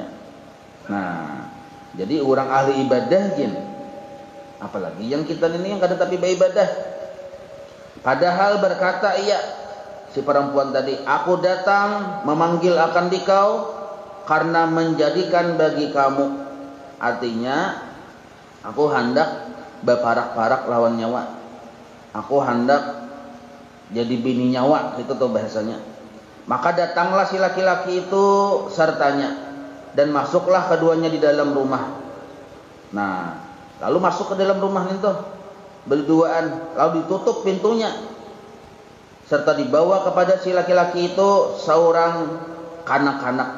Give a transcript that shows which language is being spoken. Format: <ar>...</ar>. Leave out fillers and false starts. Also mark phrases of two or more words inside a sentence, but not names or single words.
<bjn>Nah, jadi orang ahli ibadah jin, apalagi yang kita ini yang kada tapi beribadah.</bjn> <id>Padahal berkata ia, si perempuan tadi, aku datang memanggil akan dikau karena menjadikan bagi kamu,</id> <bjn>artinya aku hendak berparak-parak lawan nyawa, aku hendak jadi bini nyawa, itu tuh bahasanya.</bjn> <id>Maka datanglah si laki-laki itu sertanya, dan masuklah keduanya di dalam rumah. Nah, lalu masuk ke dalam rumah itu berduaan, lalu ditutup pintunya, serta dibawa kepada si laki-laki itu seorang kanak-kanak.</id>